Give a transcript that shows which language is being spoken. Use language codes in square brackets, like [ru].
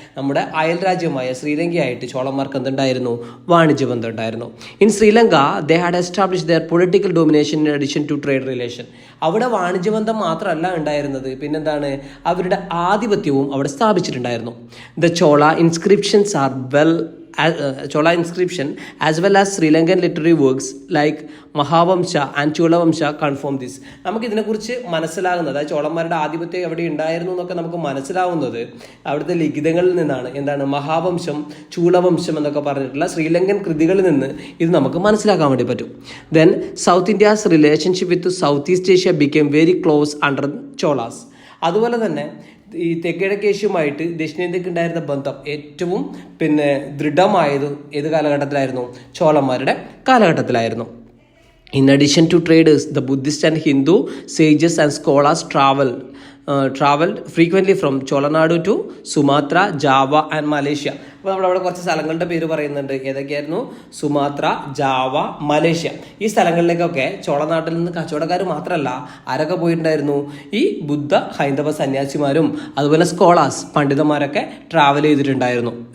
[ml] നമ്മുടെ അയൽ രാജ്യമായ ശ്രീലങ്കയായിട്ട് ചോളന്മാർക്ക് എന്തുണ്ടായിരുന്നു, വാണിജ്യ ബന്ധം ഉണ്ടായിരുന്നു. [en] In Sri Lanka they had establish their political domination in addition to trade relation. [ml] അവിടെ വാണിജ്യബന്ധം മാത്രമല്ല ഉണ്ടായിരുന്നത്, പിന്നെന്താണ്, അവരുടെ ആധിപത്യവും അവിടെ സ്ഥാപിച്ചിട്ടുണ്ടായിരുന്നു. [en] The Chola inscriptions are well Chola inscription as well as Sri Lankan literary works like Mahavamsha and Cholavamsha confirm this. [ml] നമുക്ക് ഇതിനെക്കുറിച്ച് മനസ്സിലാകുന്നത്, അതായത് ചോളന്മാരുടെ ആധിപത്യം എവിടെ ഉണ്ടായിരുന്നു എന്നൊക്കെ നമുക്ക് മനസ്സിലാവുന്നത് അവിടുത്തെ ലിഖിതങ്ങളിൽ നിന്നാണ്. എന്താണ് മഹാവംശം, ചൂളവംശം എന്നൊക്കെ പറഞ്ഞിട്ടുള്ള ശ്രീലങ്കൻ കൃതികളിൽ നിന്ന് ഇത് നമുക്ക് മനസ്സിലാക്കാൻ വേണ്ടി പറ്റും. [en] Then South India's relationship with South East Asia became very close under Cholas. [ml] അതുപോലെ തന്നെ ഈ തെക്കിഴക്കേഷ്യയുമായിട്ട് ദക്ഷിണേന്ത്യക്ക് ഉണ്ടായിരുന്ന ബന്ധം ഏറ്റവും ദൃഢമായത് ഏത് കാലഘട്ടത്തിലായിരുന്നു? ചോളന്മാരുടെ കാലഘട്ടത്തിലായിരുന്നു. [en] In addition to traders, the Buddhist and Hindu sages and scholars traveled frequently from Cholanadu to Sumatra, Java and Malaysia. [ml] അപ്പോൾ നമ്മളവിടെ കുറച്ച് സ്ഥലങ്ങളുടെ പേര് പറയുന്നുണ്ട്. ഏതൊക്കെയായിരുന്നു? Sumatra, Java, Malaysia. ഈ സ്ഥലങ്ങളിലേക്കൊക്കെ ചോളനാട്ടിൽ നിന്ന് കച്ചവടക്കാർ മാത്രമല്ല ആരൊക്കെ പോയിട്ടുണ്ടായിരുന്നു? ഈ ബുദ്ധ ഹൈന്ദവ സന്യാസിമാരും അതുപോലെ സ്കോളാസ്, പണ്ഡിതന്മാരൊക്കെ ട്രാവൽ ചെയ്തിട്ടുണ്ടായിരുന്നു.